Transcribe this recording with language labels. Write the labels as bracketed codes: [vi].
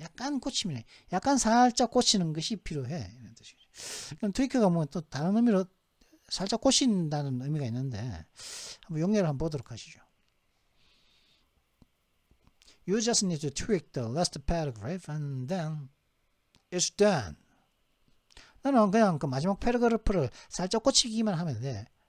[ko] 약간 고치면 약간 살짝 고치는 것이 필요해. 이런 뜻이죠. 그럼 트위크가 뭐 또 다른 의미로 살짝 고친다는 의미가 있는데 한번 용례를 한번 보도록 하시죠. [en] You just need to tweak the last paragraph and then it's done. [ko] 나는 그냥 그 마지막 패러그래프를 살짝 고치기만 하면 돼.